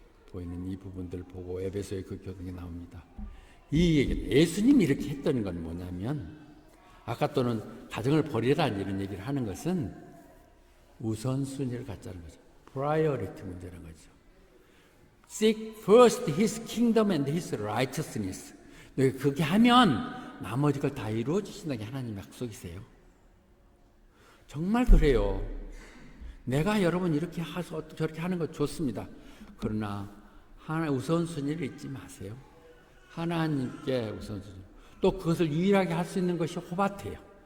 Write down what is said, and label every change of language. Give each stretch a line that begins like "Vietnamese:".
Korean: 보이는 이 부분들 보고 에베소의 그 교훈이 나옵니다. 이 얘기는 예수님이 이렇게 했던 건 뭐냐면, 아까 또는 가정을 버리라는 이런 얘기를 하는 것은 우선순위를 갖자는 거죠. priority 문제라는 거죠.
English: Seek first His kingdom and His righteousness.
Korean: 너희 그렇게 하면 나머지 걸 다 이루어 주신다는 게 하나님 약속이세요. 정말 그래요. 내가 여러분 이렇게 해서 저렇게 하는 거 좋습니다. 그러나 하나 우선순위를 잊지 마세요. 하나님께 우선순위. 또 그것을 유일하게 할 수 있는 것이 호밭이에요.